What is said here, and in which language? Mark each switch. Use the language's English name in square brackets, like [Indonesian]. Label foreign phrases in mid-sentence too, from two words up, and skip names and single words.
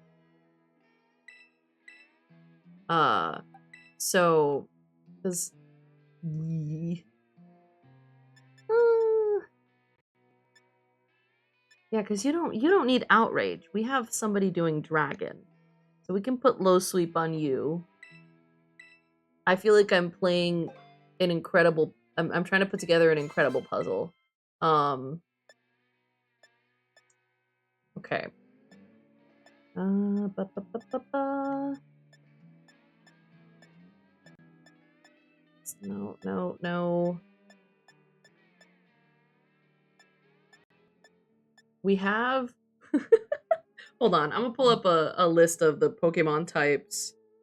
[English] So, because yeah, because you don't need outrage. We have somebody doing dragon, so we can put low sweep on you. I feel like I'm playing an incredible. I'm trying to put together an incredible puzzle. Okay. Ba, ba, ba, ba, ba. No. We have. Hold on, I'm gonna pull up a list of the Pokemon types.